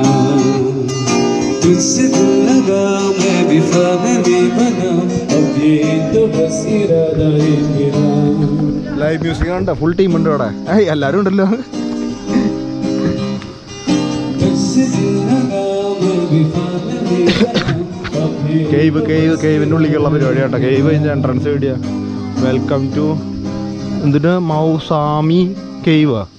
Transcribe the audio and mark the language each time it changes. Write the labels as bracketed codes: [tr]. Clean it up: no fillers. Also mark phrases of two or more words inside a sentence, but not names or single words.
[hi] तुझसे दिल लगा मैं भी बना अब ये तो बस इरादा है मेरा. [ml] ലൈവ് മ്യൂസിക് കണ്ടോ? ഫുൾ ടീം ഉണ്ട് അവിടെ. എല്ലാവരും ഉണ്ടല്ലോ. കേവിൻ്റെ ഉള്ളിലേക്കുള്ള പരിപാടി കേട്ടോ. കേവ് കഴിഞ്ഞ എൻട്രൻസ് വീഡിയോ. [en] welcome to [ml] എന്തിന് മൗസാമി കേവ്.